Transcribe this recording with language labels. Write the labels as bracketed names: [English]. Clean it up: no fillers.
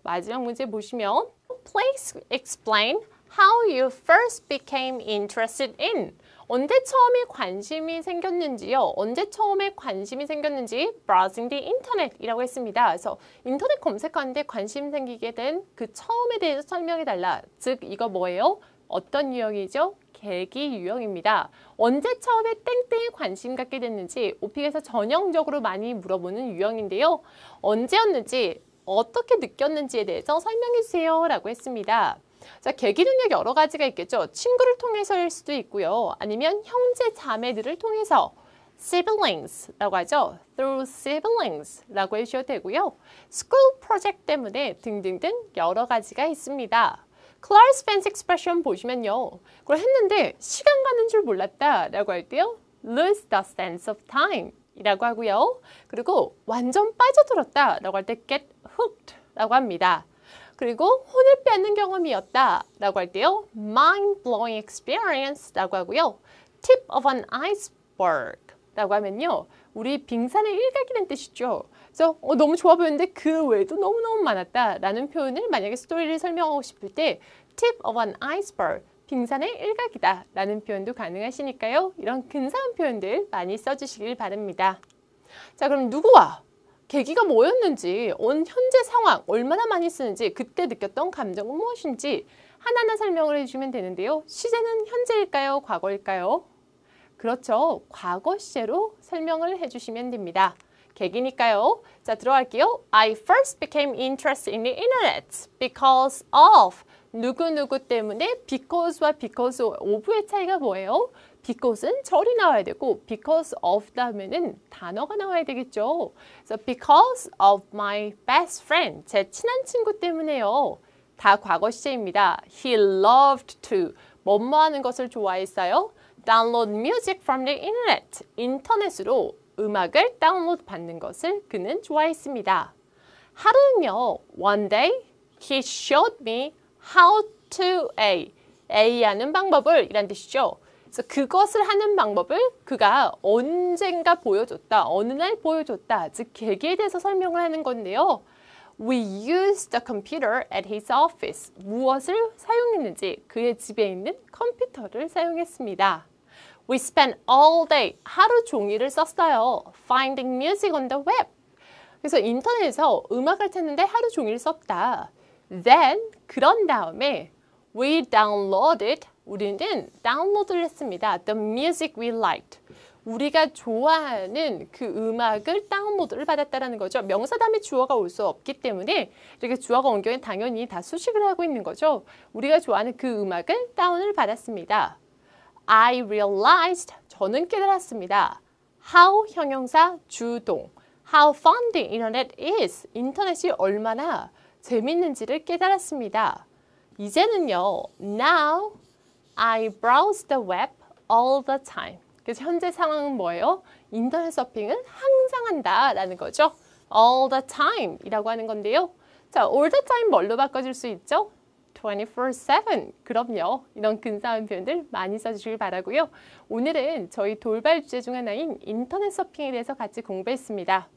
[Korean] 마지막 문제 보시면 [English] Please explain how you first became interested in. [Korean] 언제 처음에 관심이 생겼는지요. 언제 처음에 관심이 생겼는지 browsing the internet이라고 했습니다. 그래서 인터넷 검색하는데 관심 생기게 된 그 처음에 대해서 설명해달라. 즉 이거 뭐예요? 어떤 유형이죠? 계기 유형입니다. 언제 처음에 땡땡에 관심 갖게 됐는지 오픽에서 전형적으로 많이 물어보는 유형인데요. 언제였는지 어떻게 느꼈는지에 대해서 설명해주세요 라고 했습니다. 자, 계기 능력 여러 가지가 있겠죠. 친구를 통해서일 수도 있고요. 아니면 형제 자매들을 통해서 siblings라고 하죠. through siblings라고 해주셔도 되고요. school project 때문에 등등등 여러 가지가 있습니다. Clark's fancy expression 보시면요. 그걸 했는데 시간 가는 줄 몰랐다 라고 할 때요. [English] lose the sense of time 이라고 하고요. [Korean] 그리고 완전 빠져들었다 라고 할 때 get hooked 라고 합니다. 그리고 혼을 빼앗는 경험이었다 라고 할 때요. mind-blowing experience 라고 하고요. [English] tip of an iceberg 라고 하면요. [Korean] 우리 빙산의 일각이라는 뜻이죠. 그래서 너무 좋아 보였는데 그 외에도 너무너무 많았다 라는 표현을 만약에 스토리를 설명하고 싶을 때 tip of an iceberg, 빙산의 일각이다 라는 표현도 가능하시니까요. 이런 근사한 표현들 많이 써주시길 바랍니다. 자, 그럼 누구와 계기가 뭐였는지, 현재 상황, 얼마나 많이 쓰는지, 그때 느꼈던 감정은 무엇인지 하나하나 설명을 해주시면 되는데요. 시제는 현재일까요? 과거일까요? 그렇죠. 과거 시제로 설명을 해주시면 됩니다. 계기니까요. 자, 들어갈게요. [English] I first became interested in the internet because of [Korean] 누구누구 때문에 because와 because of의 차이가 뭐예요? because는 절이 나와야 되고 because of 다음에는 단어가 나와야 되겠죠. 그래서 [English] because of my best friend, [Korean] 제 친한 친구 때문에요. 다 과거 시제입니다. [English] He loved to, [Korean] 뭐뭐 하는 것을 좋아했어요. [English] Download music from the internet, 인터넷으로 [Korean] 음악을 다운로드 받는 것을 그는 좋아했습니다. 하루는요, [English] one day he showed me how to A [Korean] 하는 방법을 이란 뜻이죠. 그래서 그것을 하는 방법을 그가 언젠가 보여줬다, 어느 날 보여줬다, 즉 계기에 대해서 설명을 하는 건데요. [English] We used the computer at his office. [Korean] 무엇을 사용했는지 그의 집에 있는 컴퓨터를 사용했습니다. [English] We spent all day, [Korean] 하루 종일을 썼어요. [English] Finding music on the web. [Korean] 그래서 인터넷에서 음악을 찾는데 하루 종일 썼다. Then, 그런 다음에 [English] we downloaded, [Korean] 우리는 다운로드를 했습니다. [English] The music we liked. [Korean] 우리가 좋아하는 그 음악을 다운로드를 받았다는 거죠. 명사 다음에 주어가 올 수 없기 때문에 이렇게 주어가 온 경우에 당연히 다 수식을 하고 있는 거죠. 우리가 좋아하는 그 음악을 다운을 받았습니다. [English] I realized, [Korean] 저는 깨달았습니다. [English] How 형용사 주동. How fun the internet is. [Korean] 인터넷이 얼마나 재밌는지를 깨달았습니다. 이제는요, [English] now I browse the web all the time. [Korean] 그래서 현재 상황은 뭐예요? 인터넷 서핑을 항상 한다라는 거죠. all the time 이라고 하는 건데요. 자, all the time 뭘로 바꿔줄 수 있죠? 24/7. 그럼요. 이런 근사한 표현들 많이 써주시길 바라고요. 오늘은 저희 돌발 주제 중 하나인 인터넷 서핑에 대해서 같이 공부했습니다.